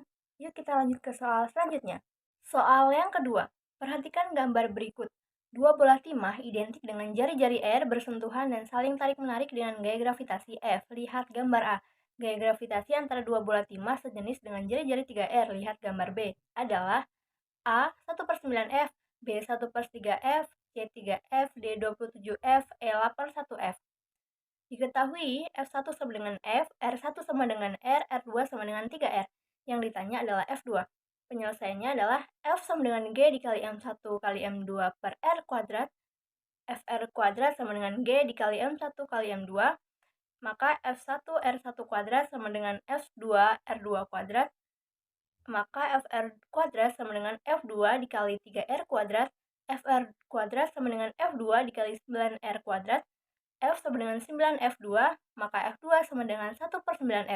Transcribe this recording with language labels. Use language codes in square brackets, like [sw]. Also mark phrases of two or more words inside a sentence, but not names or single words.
[id] Yuk kita lanjut ke soal selanjutnya. Soal yang kedua, perhatikan gambar berikut. Dua bola timah identik dengan jari-jari R bersentuhan dan saling tarik-menarik dengan gaya gravitasi F. Lihat gambar A. Gaya gravitasi antara dua bola timah sejenis dengan jari-jari 3R. Lihat gambar B. Adalah A 1/9F, B 1/3F, C 3F, D 27F, E 81F. Diketahui F1 sama dengan F, R1 sama dengan R, R2 sama dengan 3R. Yang ditanya adalah F2. Penyelesaiannya adalah F sama dengan G dikali M1 kali M2 per R kuadrat, FR kuadrat sama dengan G dikali M1 kali M2, maka F1 R1 kuadrat sama dengan F2 R2 kuadrat, maka Fr kuadrat sama dengan F2 dikali 3R kuadrat, Fr kuadrat sama dengan F2 dikali 9R kuadrat, F sama dengan 9F2, maka F2 sama dengan 1/9F.